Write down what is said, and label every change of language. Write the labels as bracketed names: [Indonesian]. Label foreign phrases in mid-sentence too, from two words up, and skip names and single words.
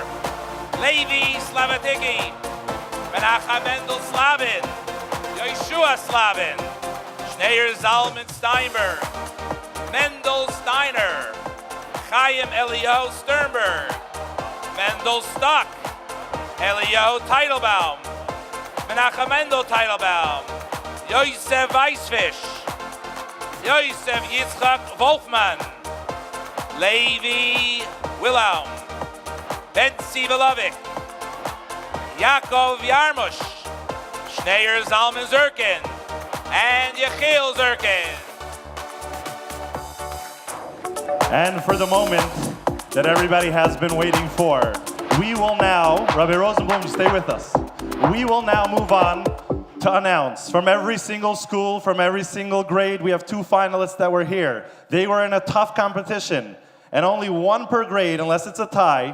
[English] Levi Slavatiki, Menachem Mendel Slavin, Yeshua Slavin, Schneier Zalman Steinberg, Mendel Steiner, Chaim Eliyahu Sternberg, Mendel Stock, Eliyahu Teitelbaum, Menachem Mendel Teitelbaum, Yosef Weisfish, Yosef Yitzchak Wolfman, Levi Wilhelm, Bentzi Velovic, Yaakov Yarmush, Schneier Zalman Zirkin, and Yechiel Zirkin. And for the moment that everybody has been waiting for, we will now, Rabbi Rosenblum, stay with us. We will now move on to announce from every single school, from every single grade. We have 2 finalists that were here. They were in a tough competition, and only 1 per grade, unless it's a tie.